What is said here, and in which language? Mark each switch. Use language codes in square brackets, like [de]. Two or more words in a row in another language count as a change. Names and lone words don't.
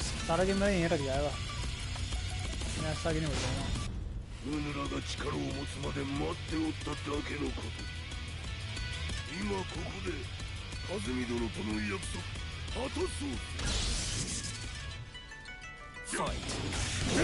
[hi] सारा गेम मेरा यहीं रख जाएगा मैं ऐसा आगे नहीं बढ़ जाऊंगा [ja] うぬらが力を持つまで待っておっただけのこと今ここで風見殿との約束果たそう。 [en] Fight.